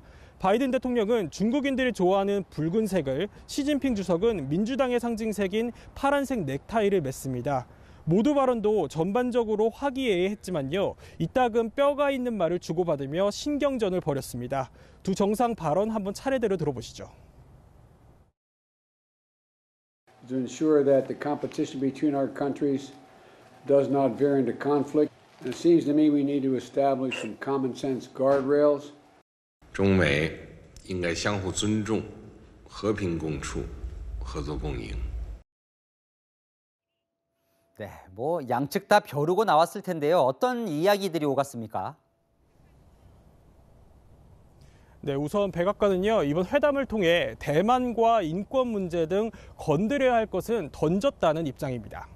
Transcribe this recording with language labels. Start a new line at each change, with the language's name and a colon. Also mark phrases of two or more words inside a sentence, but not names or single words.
Korean: 바이든 대통령은 중국인들이 좋아하는 붉은색을, 시진핑 주석은 민주당의 상징색인 파란색 넥타이를 맸습니다. 모두 발언도 전반적으로 화기애애했지만요, 이따금 뼈가 있는 말을 주고받으며 신경전을 벌였습니다. 두 정상 발언 한번 차례대로 들어보시죠.
English: To ensure that the competition between our countries does not veer into conflict. It seems to me we need to establish some common sense guardrails.
Chinese: 中美应该相互尊重、和平共处、合作共赢。
Korean: 네, 양측 다 벼르고 나왔을 텐데요. 어떤 이야기들이 오갔습니까? 네, 우선 백악관은요, 이번 회담을 통해 대만과 인권 문제 등 건드려야 할 것은 던졌다는 입장입니다.